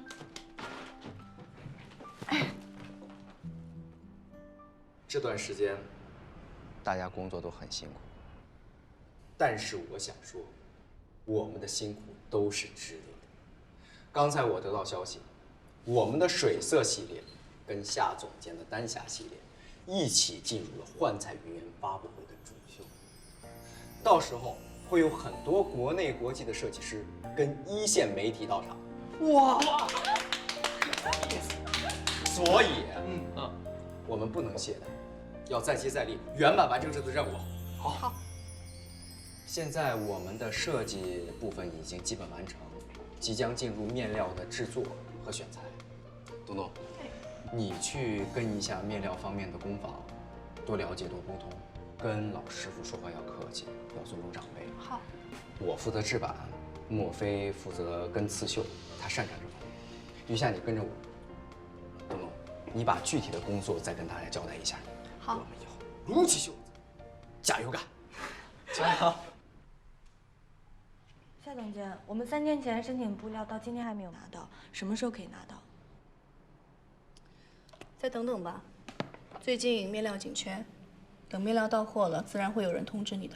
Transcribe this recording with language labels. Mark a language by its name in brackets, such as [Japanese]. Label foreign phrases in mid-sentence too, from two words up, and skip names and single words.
[Chinese] 这段时间，大家工作都很辛苦，但是我想说，我们的辛苦都是值得的。刚才我得到消息，我们的水色系列跟夏总监的丹霞系列一起进入了幻彩云园发布会的主秀，到时候会有很多国内国际的设计師跟一線媒體到場。哇！所以，我們不能懈怠，要再接再厲，圓滿完成這次任務。好。現在我們的設計部分已經基本完成，即將進入面料的製作和選材。東東，你去跟一下面料方面的工坊，多了解多溝通，跟老師傅說話要客氣，要尊重長輩。好。我負責製版，莫非負責跟刺繡，他擅長這方面。余夏，你跟着我。東東，你把具體的工作再跟大家交代一下。好。我們以後擼起袖子，加油幹！加油！夏总监，我们3天前申请布料到今天还没有拿到，什么时候可以拿到？再等等吧，最近面料紧缺，等面料到货了，自然会有人通知你的。